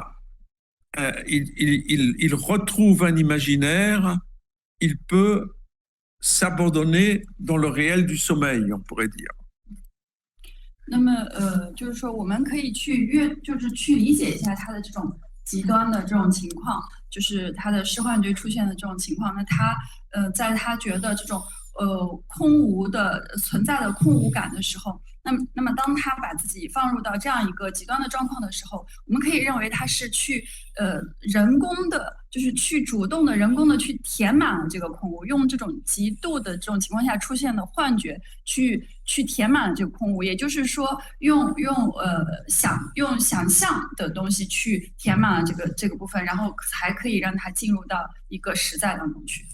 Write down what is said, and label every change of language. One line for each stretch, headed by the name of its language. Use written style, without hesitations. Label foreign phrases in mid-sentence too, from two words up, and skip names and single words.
French: retrouve un imaginaire, il peut s'abandonner dans le réel du sommeil, on pourrait dire.
Chinese: 那么就是说，我们可以去理解一下他的这种极端的这种情况，就是他的视幻觉出现的这种情况。那他在他觉得这种空无的存在的空无感的时候，那么当他把自己放入到这样一个极端的状况的时候，我们可以认为他是去人工的，就是去主动的人工的去填满了这个空无，用这种极度的这种情况下出现的幻觉去填满了这个空无，也就是说用想象的东西去填满了这个部分，然后才可以让它进入到一个实在当中去。